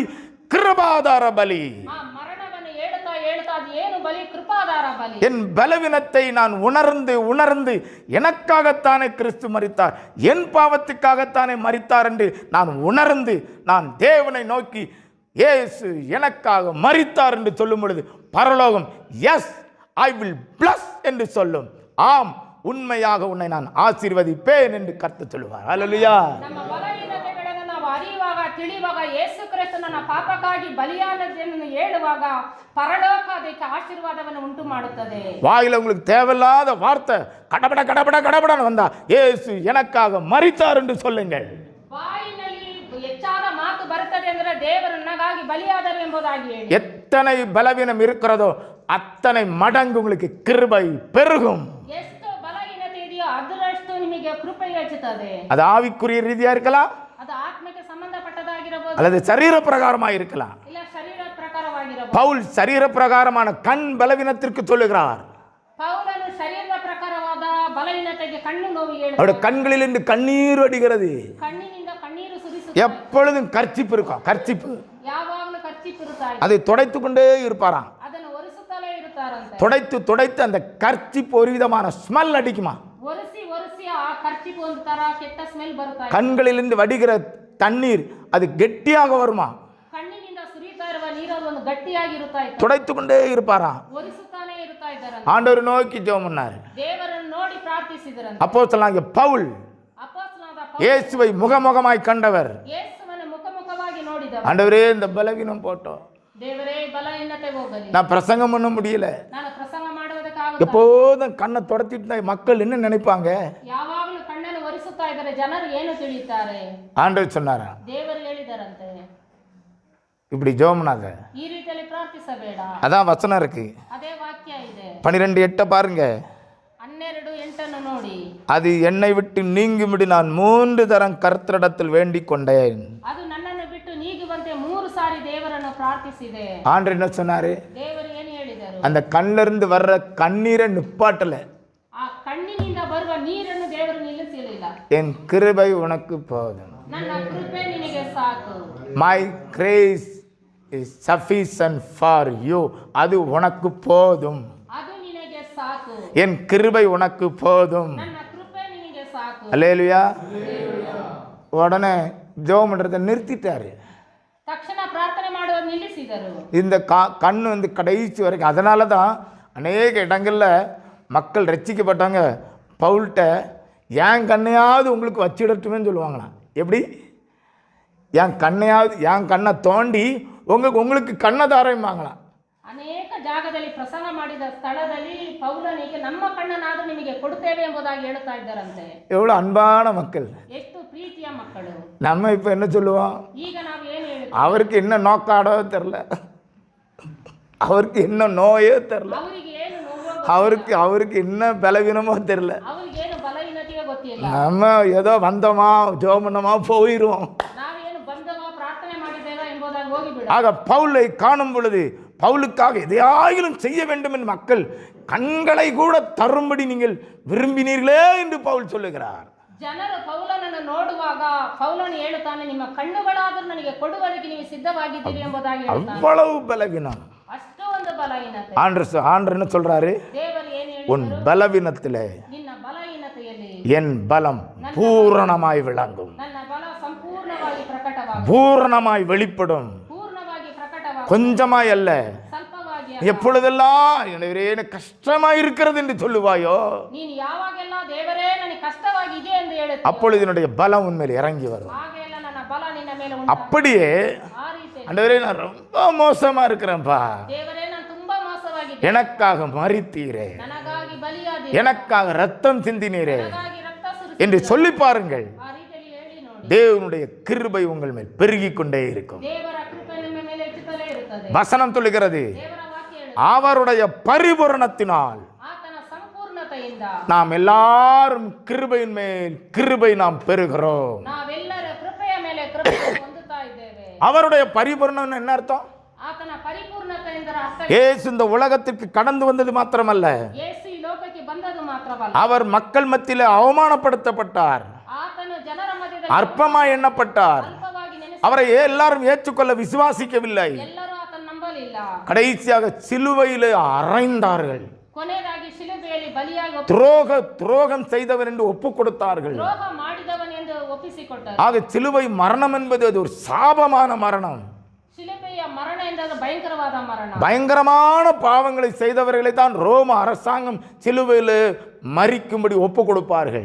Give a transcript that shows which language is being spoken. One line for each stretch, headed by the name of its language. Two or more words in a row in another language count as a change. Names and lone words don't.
Tamil: கிருபாதார பலி.
Kannada: ಆ ಮರಣವನ್ನು ಹೇಳುತ್ತಾ ಹೇಳುತ್ತಾ ಅದು ಏನು ಬಲಿ? ಕೃಪಾದಾರ ಬಲಿ.
Tamil: என் பலவீனத்தை நான் உணர்ந்து உணர்ந்து எனக்காகத்தானே கிறிஸ்து மரித்தார், என் பாவத்துக்காகத்தானே மரித்தார் என்று நான் உணர்ந்து நான் தேவனை நோக்கி இயேசு எனக்காக மரித்தார் என்று சொல்லும் பொழுது பரலோகம்
English: yes I will bless
Tamil: என்று சொல்லும். ஆம், உண்மையாக உன்னை நான் ஆசீர்வதிப்பேன் என்று கர்த்தர் சொல்லுவார். அல்லேலூயா.
Kannada: ನಮ್ಮ ಬಲಹೀನತೆಗಳನ್ನು ನಾವು ಅರಿಯುವಾಗ ತಿಳಿಯುವಾಗ ಯೇಸು ಕ್ರಿಸ್ತ ನನ್ನ ಪಾಪಕ್ಕಾಗಿ ಬಲಿಯಾದದೆಂದು ಹೇಳುವಾಗ ಪರಲೋಕ ಅದಕ್ಕೆ ಆಶೀರ್ವಾದವನ್ನು ಉಂಟು ಮಾಡುತ್ತದೆ.
Tamil: வாயில உங்களுக்கு தேவையில்லாத வார்த்தை கடபட கடபட கடபடன்னு வந்தா இயேசு எனக்காக மரித்தார் என்று சொல்லுங்கள்.
Kannada: ಬಾಯಿನಲ್ಲಿ ಹೆಚ್ಚಾದ ಮಾತು ಬರುತ್ತದೆ ಅಂದರೆ ದೇವರು ನನಗಾಗಿ ಬಲಿಯಾದರು ಎಂಬುದಾಗಿ ಹೇಳಿ.
Tamil: எத்தனை பலவீனம் இருக்கிறதோ அத்தனை மடங்கு உங்களுக்கு கிருபை பெருகும்.
Kannada: ಎಷ್ಟು ಬಲಹೀನತೆ ಇದೆಯೋ ಅದರಷ್ಟು ನಿಮಗೆ ಕೃಪೆ ಹೆಚ್ಚುತ್ತದೆ.
Tamil: அது ஆவிக்குரிய ரீதியா இருக்கலாம்,
Kannada: ಅದು ಆತ್ಮಕ್ಕೆ ಸಂಬಂಧಪಟ್ಟದಾಗಿರಬಹುದು,
Tamil: அல்லது சரீர பிரகாரமா இருக்கலாம்.
Kannada: ಇಲ್ಲ ಶರೀರ ಪ್ರಕಾರವಾಗಿರಬಹುದು.
Tamil: பவுல் சரீர பிரகாரமான கண் பலவீனத்திற்கு சொல்லுகிறார்.
Kannada: ಪೌಲನು ಶರೀರದ ಪ್ರಕಾರವಾದ ಬಲಹೀನತೆಗೆ ಕಣ್ಣು ನೋವು
Tamil: அவருடைய
Kannada: ಹೇಳುತ್ತಾನೆ.
Tamil: கண்களில் இருந்து கண்ணீர் வடிகிறது.
Kannada: ಕಣ್ಣಿನಿಂದ ಕಣ್ಣೀರು ಸುರಿಸುತ್ತಾನೆ.
Tamil: எப்பொழுதும் கர்ச்சிப்பு இருக்கும், கர்ச்சிப்பு.
Kannada: ಯಾವಾಗಲೂ ಕರ್ಚಿಪಿರುತ್ತಾರೆ.
Tamil: அதை துடைத்து கொண்டே இருப்பாராம்.
Kannada: ಅದನ್ನು ಒರೆಸುತ್ತಲೇ ಇರುತ್ತಾರಂತೆ.
Tamil: துடைத்து துடைத்து அந்த கர்ச்சிப்பு ஒரு விதமான ஸ்மெல் அடிக்குமா.
Kannada: ಒರೆಸಿ ಒರೆಸಿ ಆ ಕರ್ಚಿಪು ಒಂದು ತರ ಕೆಟ್ಟ ಸ್ಮೆಲ್ ಬರುತ್ತಾ ಇದೆ.
Tamil: கண்களிலிருந்து வடிகிற தண்ணீர் அது கெட்டியாக வருமா.
Kannada: ಕಣ್ಣಿನಿಂದ ಸುರಿತಾ ಇರುವ ನೀರು ಒಂದು ಗಟ್ಟಿಯಾಗಿರುತ್ತಾ ಇತ್ತು.
Tamil: துடைத்து கொண்டே இருப்பாராம்.
Kannada: ಒರೆಸುತ್ತಾನೆ ಇರುತ್ತಾ ಇದ್ದಾರೆ.
Tamil: ஆண்டவர் நோக்கி ஜெபம் பண்ணாரு.
Kannada: ದೇವರನ್ನು ನೋಡಿ ಪ್ರಾರ್ಥಿಸಿದರಂತೆ.
Tamil: அப்போஸ்தலனாகிய பவுல்
Kannada: ಅಪೊಸ್ತಲನಾದ
Tamil: இயேசுவை முகமுகமாய் கண்டவர்.
Kannada: ಯೇಸುವನ್ನು ಮುಖಮುಖವಾಗಿ ನೋಡಿದವ.
Tamil: ஆண்டவரே இந்த பலவீனம் போட்டோம்,
Kannada: ದೇವರೇ ಬಲಹೀನತೆ ಹೋಗಲಿ,
Tamil: நான் பிரசங்கம் பண்ண முடியல.
Kannada: ನಾನು ಪ್ರಸಂಗ ಮಾಡುವುದಕ್ಕಾಗುತ್ತಾ?
Tamil: எப்போதும் கண்ணை துடைத்திட்டு மக்கள் என்ன நினைப்பாங்க?
Kannada: ಯಾವಾಗಲೂ ಕಣ್ಣನ್ನು ಒರೆಸುತ್ತಾ ಇದ್ದಾರೆ, ಜನರು ಏನು ತಿಳಿಯುತ್ತಾರೆ?
Tamil: ஆண்டவர் சொன்னாரா,
Kannada: ದೇವರು ಹೇಳಿದರಂತೆ
Tamil: இப்படி ஜெபம் பண்ணாத.
Kannada: ಈ ರೀತಿಯಲ್ಲಿ ಪ್ರಾರ್ಥಿಸಬೇಡ.
Tamil: அதான் வசனம் இருக்கு.
Kannada: ಅದೇ ವಾಕ್ಯ ಇದೆ.
Tamil: 12:8 பாருங்க.
Kannada: 12:8 ನೋಡಿ.
Tamil: அது என்னை விட்டு நீங்கும்படி நான் 3 தரம் கர்த்தரிடத்தில் வேண்டிக் கொண்டேன்.
Kannada: ಅದು ನನ್ನನ್ನು ಬಿಟ್ಟು ನೀಗುವಂತೆ 3 ಸಾರಿ ದೇವರನ್ನು ಪ್ರಾರ್ಥಿಸಿದೆ.
Tamil: ஆண்டவர் என்ன சொன்னாரு?
Kannada: ದೇವರು ಏನು ಹೇಳಿದರು?
Tamil: அந்த கண்ணில இருந்து வர்ற கண்ணீரை நிப்பாட்டல.
Kannada: ಆ ಕಣ್ಣಿನಿಂದ ಬರುವ ನೀರನ್ನು ದೇವರು ನಿಲ್ಲಿಸಲಿಲ್ಲ.
Tamil: என் கிருபை உனக்கு போதும்.
Kannada: ನನ್ನ ಕೃಪೆ ನಿನಗೆ ಸಾಕು.
English: My grace is sufficient for you.
Tamil: அது உனக்கு போதும்.
Kannada: ಅದು ನಿನಗೆ ಸಾಕು.
Tamil: என் கிருபை உனக்கு போதும்.
Kannada: ನನ್ನ ಕೃಪೆ ನಿನಗೆ ಸಾಕು.
Tamil: அல்லேலூயா. உடனே ஜெபம் பண்றதை நிறுத்திட்டாரு.
Kannada: ತಕ್ಷಣ ಪ್ರಾರ್ಥನೆ ಮಾಡುವುದು ನಿಲ್ಲಿಸಿದರು.
Tamil: இந்த கண்ணு வந்து கடைசி வரைக்கும். அதனால தான் அநேக இடங்களில் மக்கள் ரட்சிக்கப்பட்டாங்க. பவுல்கிட்ட என் கண்ணையாவது உங்களுக்கு வச்சிடட்டுமேன்னு சொல்லுவாங்களாம். எப்படி? என் கண்ணை தோண்டி உங்களுக்கு கண்ணை தாரையுமாங்களாம்.
Kannada: ಅನೇಕ ಜಾಗದಲ್ಲಿ ಪ್ರಸಂಗ ಮಾಡಿದ ಸ್ಥಳದಲ್ಲಿ ಪೌಲನಿಗೆ ನಮ್ಮ ಕಣ್ಣನಾದರೂ ನಿಮಗೆ ಕೊಡುತ್ತೇವೆ ಎಂಬುದಾಗಿ ಹೇಳ್ತಾ ಇದ್ದಾರಂತೆ.
Tamil: எவ்வளோ அன்பான மக்கள்,
Kannada: ಎಷ್ಟು ಪ್ರೀತಿಯ ಮಕ್ಕಳು.
Tamil: நம்ம இப்போ என்ன சொல்லுவோம்?
Kannada: ಈಗ ನಾವು ಏನು ಹೇಳ್ತೀವಿ?
Tamil: அவருக்கு என்ன நோக்காடோ தெரில, அவருக்கு என்ன நோயோ தெரில,
Kannada: ಅವರಿಗೆ ಏನು ನೋವು,
Tamil: அவருக்கு என்ன பலவீனமோ தெரில.
Kannada: ಅವರಿಗೆ ಏನು ಬಲಹೀನತೆಯೋ ಗೊತ್ತಿಲ್ಲ.
Tamil: நம்ம ஏதோ வந்தோமா ஜெபம் பண்ணோமா போயிடுவோம்.
Kannada: ನಾವೇನು ಬಂದವ ಪ್ರಾರ್ಥನೆ ಮಾಡಿದ್ದೇವೆ ಎಂಬುದಾಗಿ ಹೋಗಿಬಿಡ.
Tamil: ஆக பவுலை காணும் பொழுது பவுலுக்காக எதையாயிலும் செய்ய வேண்டும் என்று மக்கள் கண்களை கூட தரும்படி நீங்கள் விரும்பினீர்களே என்று பவுல் சொல்லுகிறார்.
Kannada: ಜನರು ಪೌಲನನ್ನು ನೋಡುವಾಗ ಪೌಲನು ಹೇಳುತ್ತಾನೆ, ನಿಮ್ಮ ಕಣ್ಣುಗಳಾದರೂ ನನಗೆ ಕೊಡುವುದಕ್ಕೆ ನೀವು ಸಿದ್ಧವಾಗಿದ್ದೀರಿ ಎಂಬುದಾಗಿ ಹೇಳ್ತಾನೆ.
Tamil: அவ்வளவு பலவீனம்.
Kannada: ಅಷ್ಟು ಒಂದು ಬಲಹೀನತೆ.
Tamil: ஆண்டவர் என்ன சொல்றாரு?
Kannada: ದೇವರು ಏನು
Tamil: உன்
Kannada: ಹೇಳಿದರು?
Tamil: பலவீனத்திலே
Kannada: ನಿನ್ನ ಬಲಹೀನತೆಯಲ್ಲಿ
Tamil: என் பலம் பூரணமாய் விளங்கும்,
Kannada: ನನ್ನ ಬಲ ಸಂಪೂರ್ಣವಾಗಿ ಪ್ರಕಟವಾಗುವುದು,
Tamil: பூரணமாய் வெளிப்படும்.
Kannada: ಪೂರ್ಣವಾಗಿ ಪ್ರಕಟವಾಗುವುದು,
Tamil: கொஞ்சமாய் அல்ல.
Kannada: ಸ್ವಲ್ಪವಾಗಿ
Tamil: எப்பொழுதெல்லாம் எனக்கு கஷ்டமா இருக்கிறது என்று சொல்லுவாயோ,
Kannada: ನೀನು ಯಾವಾಗೆಲ್ಲ ದೇವರೇ ನನಗೆ ಕಷ್ಟವಾಗಿದೆ ಎಂದು ಹೇಳುತ್ತೀಯೋ,
Tamil: அப்பொழுது என்னுடைய பலம் உண்மையில் இறங்கி வரும்.
Kannada: ಹಾಗೆಲ್ಲ ನನ್ನ ಬಲ ನಿನ್ನ ಮೇಲೆ ಉಂಟು.
Tamil: அப்படியே
Kannada: ಆ ರೀತಿ
Tamil: ஆண்டவரே நான் ரொம்ப மோசமா இருக்கிறேன்ப்பா,
Kannada: ದೇವರೇ ನಾನು ತುಂಬಾ ಮೋಸವಾಗಿದ್ದೆ,
Tamil: எனக்காக மரித்தீரே,
Kannada: ನನಗಾಗಿ ಬಲಿಯಾದೆ,
Tamil: எனக்காக ரத்தம் சிந்தினீரே
Kannada: ನನಗಾಗಿ ರಕ್ತ ಸುರಿಸಿ,
Tamil: என்று சொல்லி பாருங்கள்.
Kannada: ಆ ರೀತಿಯಲ್ಲಿ ಹೇಳಿ ನೋಡಿ.
Tamil: தேவனுடைய கிருபை உங்கள் மேல் பெருகிக் கொண்டே இருக்கும்.
Kannada: ದೇವರ ಕೃಪೆ ನಿಮ್ಮ ಮೇಲೆ ಹೆಚ್ಚುತ್ತಲೇ ಇರುತ್ತದೆ.
Tamil: வசனம் சொல்லுகிறது,
Kannada: ದೇವರ ವಾಕ್ಯ ಹೇಳುತ್ತದೆ,
Tamil: அவருடைய பரிபூரணத்தினால்
Kannada: ಆತನ ಸಂಪೂರ್ಣತೆಯಿಂದ
Tamil: நாம் எல்லாரும் கிருபையின் மேல் கிருபை நாம் பெறுகிறோம்.
Kannada: ನಾವೆಲ್ಲರೂ ಕೃಪೆಯ ಮೇಲೆ ಕೃಪೆಯನ್ನು ಹೊಂದುತ್ತಾ ಇದ್ದೇವೆ.
Tamil: அவருடைய பரிபூரணம் என்ன அர்த்தம்?
Kannada: ಆತನ ಪರಿಪೂರ್ಣತೆಯಿಂದ ಅರ್ಥ
Tamil: இயேசு இந்த உலகத்திற்கு கடந்து வந்தது மாத்திரமல்ல,
Kannada: ಯೇಸು ಈ ಲೋಕಕ್ಕೆ ಬಂದದು ಮಾತ್ರವಲ್ಲ,
Tamil: அவர் மக்கள் மத்தியிலே அவமானப்படுத்தப்பட்டார்,
Kannada: ಆತನು ಜನರ ಮಧ್ಯದಲ್ಲಿ
Tamil: அற்பமாய் எண்ணப்பட்டார்.
Kannada: ಅಲ್ಪವಾಗಿ ನೆನೆಸಿ
Tamil: அவரை எல்லாரும் ஏற்றுக்கொள்ள விசுவாசிக்கவில்லை.
Kannada: ಎಲ್ಲರೂ ಆತನ ನಂಬಲಿಲ್ಲ.
Tamil: கடைசியாக சிலுவையிலே அறைந்தார்கள்.
Kannada: ಕೊನೆಯದಾಗಿ ಶಿಲುಬೆಯಲ್ಲಿ ಬಲಿಯಾಗಿ
Tamil: துரோகம் செய்தவர் என்று ஒப்பு கொடுத்தார்கள்.
Kannada: ದ್ರೋಹ ಮಾಡಿದವன் ಎಂದು ಒಪ್ಪಿಸಿಕೊಟ್ಟರು.
Tamil: ஆக சிலுவை மரணம் என்பது அது ஒரு சாபமான மரணம்.
Kannada: ಶಿಲುಬೆಯ ಮರಣ ಎಂದರೆ ಭಯಂಕರವಾದ ಮರಣ.
Tamil: பயங்கரமான பாவங்களை செய்தவர்களை தான் ரோம அரசாங்கம் சிலுவையில் மரிக்கும்படி ஒப்பு கொடுப்பார்கள்.